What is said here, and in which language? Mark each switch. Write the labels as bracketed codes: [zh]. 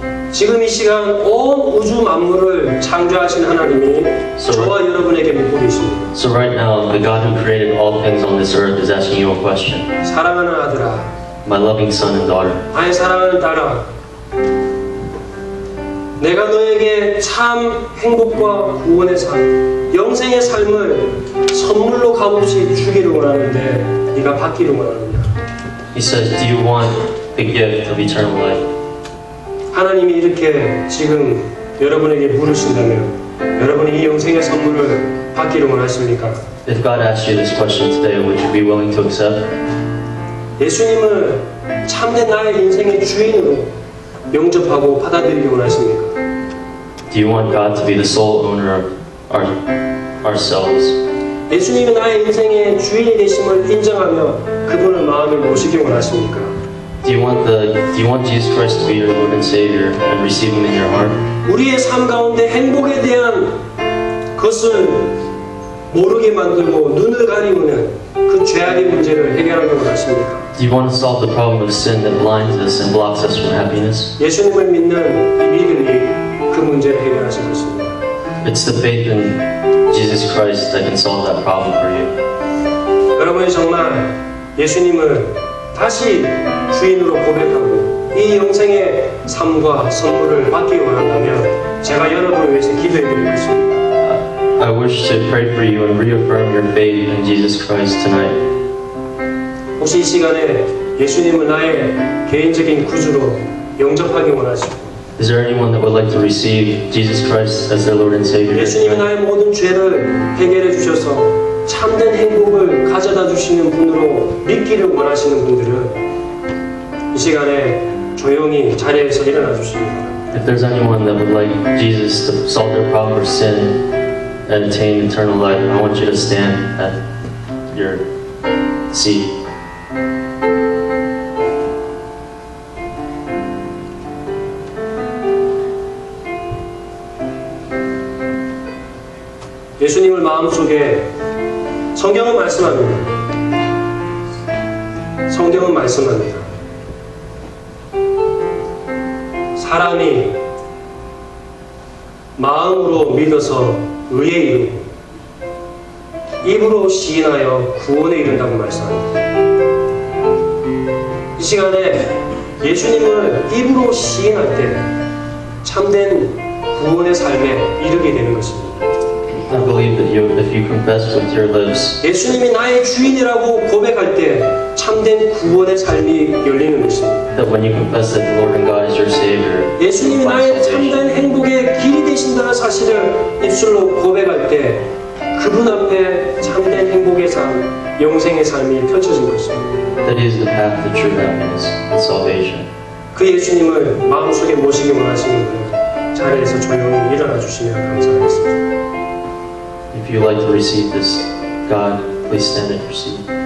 [ko] 지금 이 시간 온 우주 만물을 창조하신 하나님이 저와 여러분에게 묻고 계십니다. [en] So right now, the God who created all things on this earth is asking you a question. [ko] 사랑하는 아들아, [en] My loving son and daughter, [ko] 나의 사랑하는 딸아, 내가 너에게 참 행복과 구원의 삶, 영생의 삶을 선물로 값없이 주기를 원하는데 네가 받기를 원하느냐? [en] He says, do you want the gift of eternal life? [ko] 하나님이 이렇게 지금 여러분에게 물으신다면 여러분이 이 영생의 선물을 받기를 원하십니까? [en] If God asked you this question today, would you be willing to accept? [ko] 예수님을 참된 나의 인생의 주인으로 영접하고 받아들이기 원하십니까? [en] Do you want God to be the sole owner of ourselves? [ko] 예수님이 나의 인생의 주인이 되심을 인정하며 그분을 마음에 모시기 원하십니까? [en] Do you want Jesus Christ to be your Lord and Savior and receive Him in your heart? [ko] 우리의 삶 가운데 행복에 대한 것을 모르게 만들고 눈을 가리우는 그 죄악의 문제를 해결하기 원하십니까? [en] Do you want to solve the problem of sin that blinds us and blocks us from happiness? [ko] 예수님을 믿는 이 믿음이 그 문제를 해결하실 것입니다. [en] It's the faith in Jesus Christ that can solve that problem for you. [ko] 여러분이 정말 예수님을 다시 주인으로 고백하고 이 영생의 삶과 선물을 받기 원한다면 제가 여러분을 위해서 기도해 드리고 있습니다. [en] I wish to pray for you and reaffirm your faith in Jesus Christ tonight. [ko] 혹시 이 시간에 예수님을 나의 개인적인 구주로 영접하기 원하시고 [en] Is there anyone that would like to receive Jesus Christ as their Lord and Savior? [ko] 예수님이 나의 모든 죄를 해결해 주셔서 참된 행복을 가져다 주시는 분으로 믿기를 원하시는 분들은 이 시간에 조용히 자리에서 일어나 주시기 바랍니다. [en] If there's anyone that would like Jesus to solve their problem or sin and attain eternal life, I want you to stand at your seat. [ko] 예수님을 마음속에 성경은 말씀합니다. 성경은 말씀합니다. 사람이 마음으로 믿어서 의에 이르고 입으로 시인하여 구원에 이른다고 말씀합니다. 이 시간에 예수님을 입으로 시인할 때 참된 구원의 삶에 이르게 되는 것입니다. [en] I believe that if you confess with your lips [ko] 예수님이 나의 주인이라고 고백할 때 참된 구원의 삶이 열리는 것입니다. [en] that when you confess that the Lord and God is your Savior, [ko] 예수님이 나의 참된 행복의 길이 되신다는 사실을 입술로 고백할 때 그분 앞에 참된 행복의 삶, 영생의 삶이 펼쳐진 것입니다. [en] that is the path to true happiness and salvation. [ko] 그 예수님을 마음속에 모시기 원하시는 분은 자리에서 조용히 일어나 주시면 감사하겠습니다. [en] If you like to receive this God, please stand at your seat.